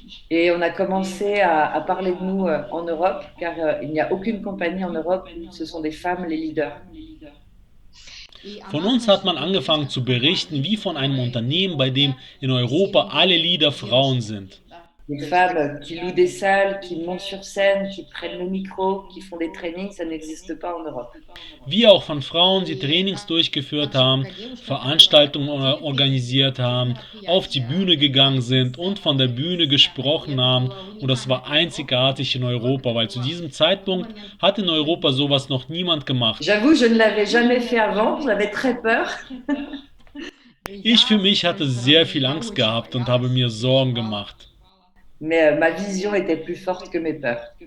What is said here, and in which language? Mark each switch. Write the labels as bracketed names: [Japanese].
[French] Et on a commencé à parler de nous en Europe, car il n'y a aucune compagnie en Europe où ce sont des femmes les leaders. [German] Von uns hat man angefangen zu berichten wie von einem Unternehmen, bei dem in Europa alle Leader Frauen sind. [French] Des femmes qui louent des salles, qui montent sur scène, qui prennent le micro, qui font des trainings, ça n'existe pas en Europe. [German] Wie auch von Frauen, die Trainings durchgeführt haben, Veranstaltungen organisiert haben, auf die Bühne gegangen sind und von der Bühne gesprochen haben. Und das war einzigartig in Europa, weil zu diesem Zeitpunkt hat in Europa sowas noch niemand gemacht. [French] J'avoue, je ne l'avais jamais fait avant, j'avais très peur. [German] Ich für mich hatte sehr viel Angst gehabt und habe mir Sorgen gemacht. [French] Mais ma vision était plus forte que mes peurs.